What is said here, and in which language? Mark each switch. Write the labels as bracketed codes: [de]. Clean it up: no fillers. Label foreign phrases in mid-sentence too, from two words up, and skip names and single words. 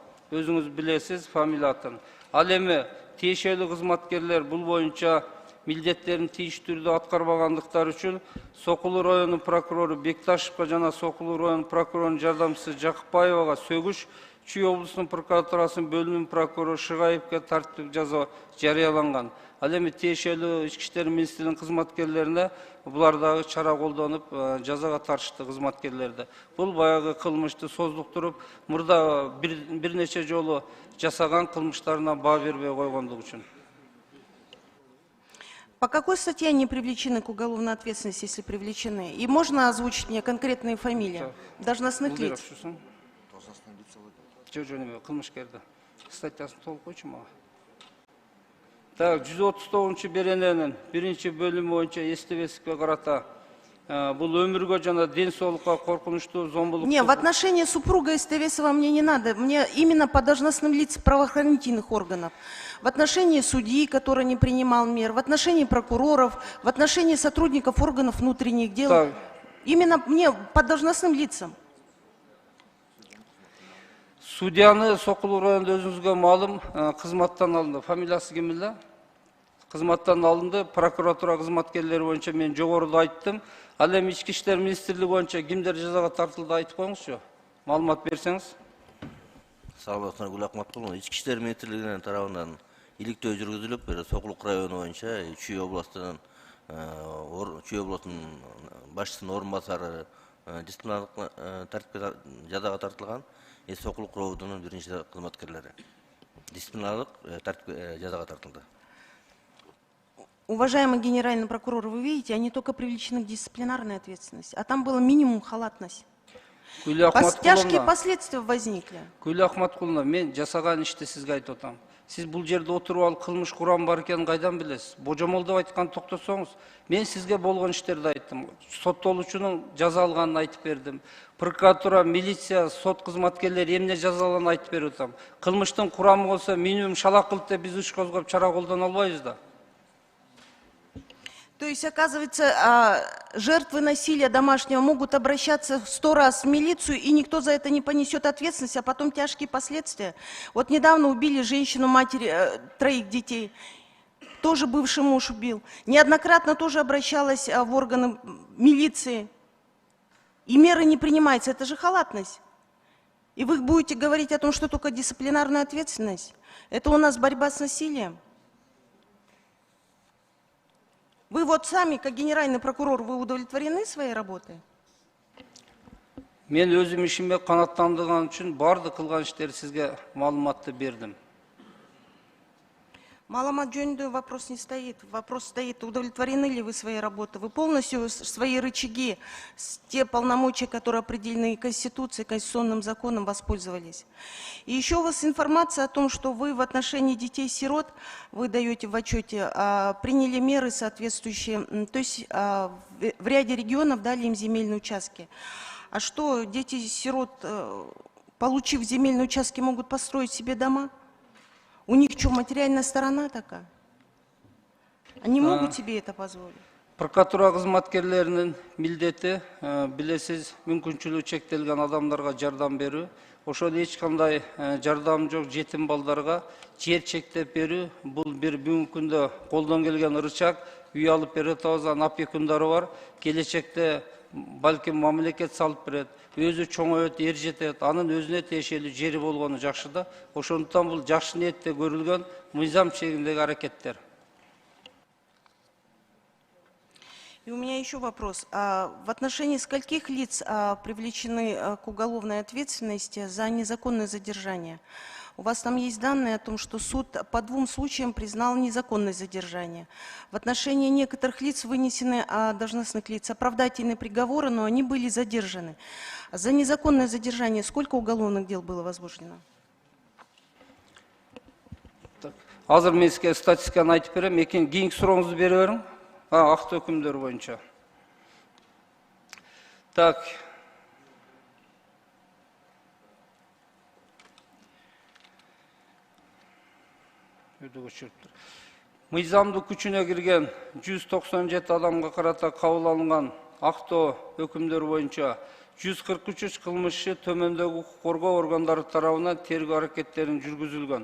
[ky] Өзүңүз билесиз фамилия атын. Ал эми тиешелүү кызматкерлер бул боюнча милдеттерин тийиштүү түрдө аткарбагандыктары үчүн Сокулуу районунун прокурору Бекташевго жана Сокулуу районунун прокурорунун жардамчысы Жакыпбаевага сөгүш, Чүй облусунун прокуратурасынын бөлүм прокурору Шыгаевге тартиптик жаза жарыяланган. Ал эми тиешелүү ички иштер министрлигинин кызматкерлерине булар дагы чара колдонуп жазага тартышты кызматкерлерди. Бул баягы кылмышты создуктуруп, мурда бир нече жолу жасаган кылмыштарына баа бербей койгондугу үчүн. [ru] По какой статье они привлечены к уголовной ответственности, если привлечены? И можно озвучить мне конкретные фамилии должностных лиц? [ky] Кылмышкерди статьясын толук койчу мага. Так, 139 берененин 1-бөлүмү боюнча эстебестикке карата бул өмүргө жана ден соолукка коркунучтуу зомбулук. [ru] Не, в отношении супруга Эстевесова мне не надо. Мне именно по должностным лицам правоохранительных органов. В отношении судьи, который не принимал мер, в отношении прокуроров, в отношении сотрудников органов внутренних дел. Так. Именно мне по должностным лицам. [ky] Судьяны Сокулуу районунда өзүңүзгө маалым кызматтан алынды. Фамилиясы ким эле? Кызматтан алынды. Прокуратура кызматкерлери боюнча мен жогоруда айттым. Ал эми ички иштер министрлиги боюнча кимдер жазага тартылды айтып коюңузчу. Маалымат берсеңиз. Саламатсыздар, Гүл Акматкулова. Ички иштер министрлигинин тарабынан иликтөө жүргүзүлүп, Сокулук району боюнча Чүй областынын башчысынын орун басары дисциплиналык тартипке жазага тартылган. Сокулук районунун биринчи кызматкерлери дисциплиналык тартипке жазага тартылды. [ru] Уважаемый генеральный прокурор, вы видите, они только привлечены к дисциплинарной ответственности, а там было минимум халатность. Тяжкие последствия возникли. [ky] Гүл Акматкуловна, мен жасаган ишти сизге айтып атам. Сиз бул жерде отуруп алып кылмыш курам бар экенин кайдан билесиз? Божомол деп айткан токтосоңуз, мен сизге болгон иштерди айттым. Соттолуучунун жаза алганын айтып бердим. Прокуратура, милиция, сот кызматкерлери эмне жазаланын айтып берип атам. Кылмыштын курамы болсо минимум шалак кылып деп биз иш козгоп чара колдоно албайбыз да. [ru] То есть, оказывается, жертвы насилия домашнего могут обращаться 100 раз в милицию, и никто за это не понесет ответственность, а потом тяжкие последствия. Вот недавно убили женщину, матери 3 детей, тоже бывший муж убил. Неоднократно тоже обращалась в органы милиции, и меры не принимаются. Это же халатность. И вы будете говорить о том, что только дисциплинарная ответственность. Это у нас борьба с насилием. Вы вот сами, как генеральный прокурор, вы удовлетворены своей работой? [ky] Мен өзүм ишиме канаттандырган үчүн бардык кылган иштерди сизге маалыматты бердим. Маалымат жөнүндө [ru] вопрос не стоит. Вопрос стоит, удовлетворены ли вы своей работой. Вы полностью свои рычаги, те полномочия, которые определены Конституцией, конституционным законом, воспользовались. И еще у вас информация о том, что вы в отношении детей-сирот, вы даете в отчете, приняли меры соответствующие, то есть в ряде регионов дали им земельные участки. А что, дети-сирот, получив земельные участки, могут построить себе дома? У них что, материальная сторона такая? Они могут себе это позволить? [ky] Прокуратура кызматкерлеринин милдети, билесиз, мүмкүнчүлүгү чектелген адамдарга жардам берүү. Ошол эч кандай жардам жок жетим балдарга жер чектеп берүү. Бул бир бүгүнкү күндө колдон келген ырычак. үй алып бере атабыз, анын опекундары бар. Келечекте балким мамлекет салып берет, өзү чоңойот, ер жетет, анын өзүнө тиешелүү жери болгону жакшы да. Ошондуктан бул жакшы ниетте көрүлгөн мыйзам чегиндеги аракеттер. [ru] И у меня еще вопрос. В отношении скольких лиц привлечены к уголовной ответственности за незаконное задержание? У вас там есть данные о том, что суд по 2 случаям признал незаконность задержания. В отношении некоторых лиц вынесены должностных лиц оправдательные приговоры, но они были задержаны. За незаконное задержание сколько уголовных дел было возбуждено? [ky] Азыр мен сизге статистиканы айтып берем, кийинки сурооңузду бере бериң. Акты өкүмдөр боюнча. Так. Мыйзамдуу күчүнө кирген 197 адамга карата кабыл алынган актоо өкүмдөр боюнча 143 кылмышчы төмөндөгү укук коргоо органдары тарабынан тергөө аракеттерин жүргүзүлгөн.